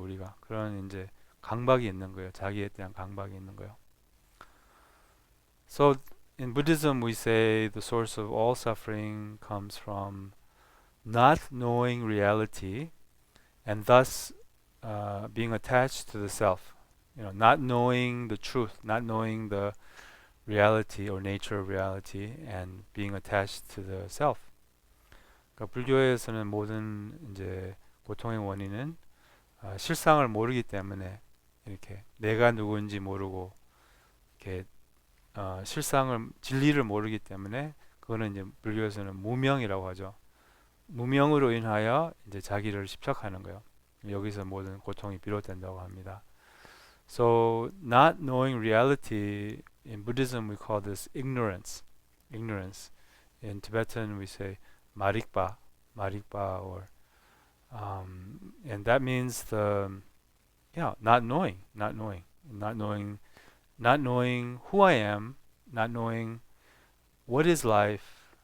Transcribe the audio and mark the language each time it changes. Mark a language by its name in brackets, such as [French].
[Korean] 우리가 그런 이제 강박이 있는 거예요. 자기에 대한 강박이 있는 거예요. [English] So in Buddhism we say the source of all suffering comes from not knowing reality and thus being attached to the self. Not knowing the truth, not knowing the reality or nature of reality and being attached to the self. [Korean] 그러니까 불교에서는 모든 이제 고통의 원인은 실상을 모르기 때문에 이렇게 내가 누구인지 모르고 이렇게 실상을 진리를 모르기 때문에 그거는 이제 불교에서는 무명이라고 하죠. 무명으로 인하여 이제 자기를 집착하는 거예요. 여기서 모든 고통이 비롯된다고 합니다. [English] So not knowing reality in Buddhism we call this ignorance. Ignorance. In Tibetan we say marikpa, or and that means not knowing who I am, not knowing what is life.